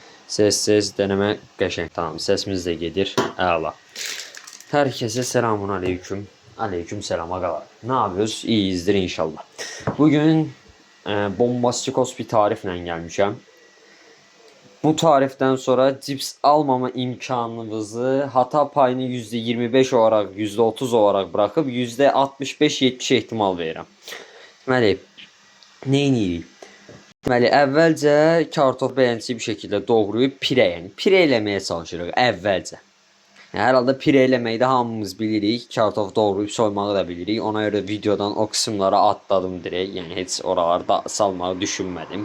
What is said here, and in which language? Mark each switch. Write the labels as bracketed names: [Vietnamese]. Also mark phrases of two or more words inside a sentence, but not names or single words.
[Turkish] Ses deneme [Azerbaijani] qəşəng. Tamam, sesimiz də gedir. Əla. [Turkish] Hər kəsə selamun aleyküm. Aleyküm selam ağalar. Ne yapıyoruz? İyiyizdir inşallah. [Azerbaijani] Bugün bombastikos bir tariflə gəlmişəm. [Turkish] Bu tariften sonra cips almama imkanınızı hata payını %25 olarak %30 olarak bırakıp %65-70 ihtimal verirəm. [Azerbaijani] Deməli, neyini? Deməli, əvvəlcə kartof bəyənçi bir şəkildə doğrayıb pire eləməyə çalışırıq əvvəlcə. Yəni, hər halda pire eləməyi də hamımız bilirik. Kartof doğrayıb soymağı da bilirik. Ona görə videodan o qismlara atladım direkt. Yəni heç oralarda salmağı düşünmədim.